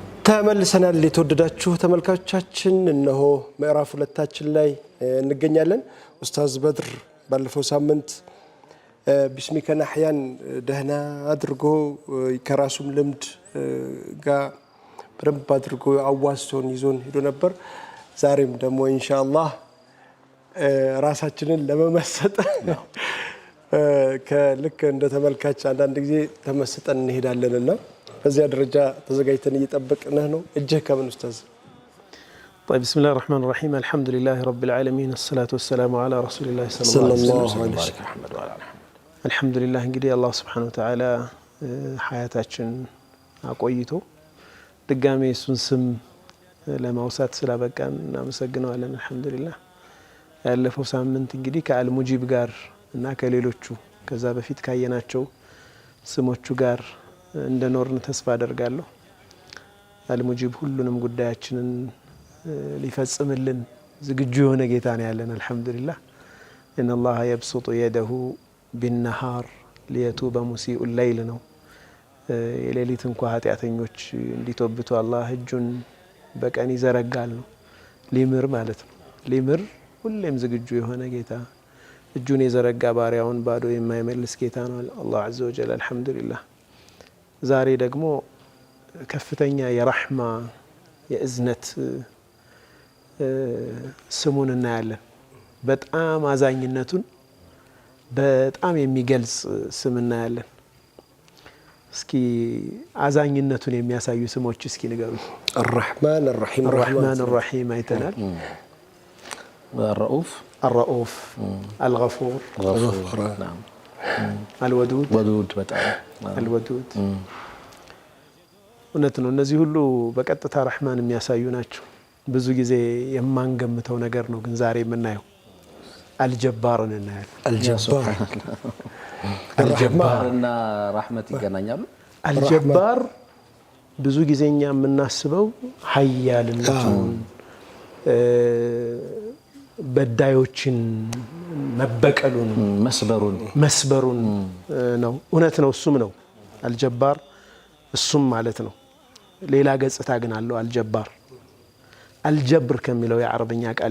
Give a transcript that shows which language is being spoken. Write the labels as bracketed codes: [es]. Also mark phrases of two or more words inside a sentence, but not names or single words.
[am] ተመልሰናል የተወደዳችሁ ተመልካቾቻችን እነሆ ምዕራፍ ሁለታችን ላይ እንገኛለን። ኡስታዝ በድር ባለፈው ሳምንት [ar] بسمك نحيا [am] ደህና አድርጎ ከራሱም ልምድ ጋር በደንብ አድርጎ አዋስቶን ይዞን ሄዶ ነበር። ዛሬም ደግሞ ኢንሻአላህ ራሳችንን ለመመሰጥ ከልክ እንደ ተመልካች አንዳንድ ጊዜ ተመስጠን እንሄዳለንና በዚያ ደረጃ ተዘጋጅተን እየጠበቅንህ ነው። እጅህ ከምን ኡስታዝ? [ar] طيب بسم الله الرحمن الرحيم الحمد لله رب العالمين الصلاة والسلام على رسول الله صلى الله عليه وسلم الحمد لله [am] እንግዲህ አላህ [ar] سبحانه وتعالى [am] ሐያታችን አቆይቶ ድጋሜ እሱን ስም ለማውሳት ስላበቃን እናመሰግነዋለን። አልহামዱሊላህ ያለፈው ሳምንት እንግዲህ ከአልሙጂብ ጋር እና ከሌሎቹ ከዛ በፊት ካየናቸው ስሞቹ ጋር እንደኖርን ተስፋ አደርጋለሁ። አልሙጂብ ሁሉንም ጉዳያችንን ሊፈጽምልን ዝግጁ የሆነ ጌታ ነው ያለን። አልহামዱሊላህ [ar] ان الله يبسط يده بالنهار ليتوب مسيء الليل [am] ነው። የሌሊት እንኳን ኃጢአተኞች እንዲተውብቱ አላህ እጁን በቀን ይዘረጋል ነው። ሊምር ማለት ነው። ሊምር ሁሌም ዝግጁ የሆነ ጌታ እጁን የዘረጋ ባሪያውን ባዶ የማይመልስ ጌታ ነው አላህ [ar] عز وجل الحمدلله። [am] ዛሬ ደግሞ ከፍተኛ የረህማ የእዝነት ስሙን እናያለን። በጣም አዛኝነቱን በጣም የሚገልጽ ስም እናያለን። እስኪ አዛኝነቱን የሚያሳዩ ስሞች እስኪ ንገሩ። [ar] الرحمن الرحيم الرحمن الرحيم አይተናል። الرؤوف الرؤوف الغفور نعم الودود ودود በጣም [am] الودود እውነት ነው። እነዚህ ሁሉ በቀጥታ ረህማን የሚያሳዩ ናቸው። ብዙ ጊዜ የማንገምተው ነገር ነው ግን ዛሬ የምናየው አልጀባርን እናያለን። አልጀባርና ረህመት ይገናኛሉ። አልጀባር ብዙ ጊዜኛ የምናስበው ኃያልነቱን በዳዮችን መበቀሉን መስበሩን ነው። እውነት ነው። እሱም ነው አልጀባር እሱም ማለት ነው። ሌላ ገጽታ ግን አለው አልጀባር። አልጀብር ከሚለው የአረብኛ ቃል